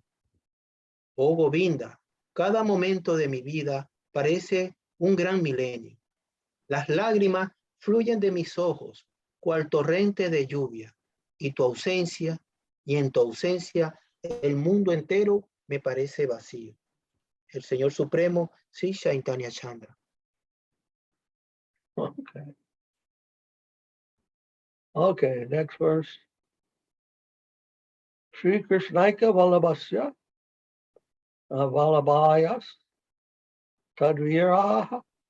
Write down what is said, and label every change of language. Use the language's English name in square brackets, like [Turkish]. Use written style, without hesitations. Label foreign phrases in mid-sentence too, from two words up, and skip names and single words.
[Spanish] Oh Govinda, cada momento de mi vida parece un gran milenio. Las lágrimas fluyen de mis ojos, cual torrente de lluvia, y en tu ausencia, el mundo entero me parece vacío. El Señor Supremo, Sri Chaitanya Chandra. [English] Okay. Okay, next verse. [Sanskrit] Sri Krishnaika Vallabhasya Vallabhayas Tadviraha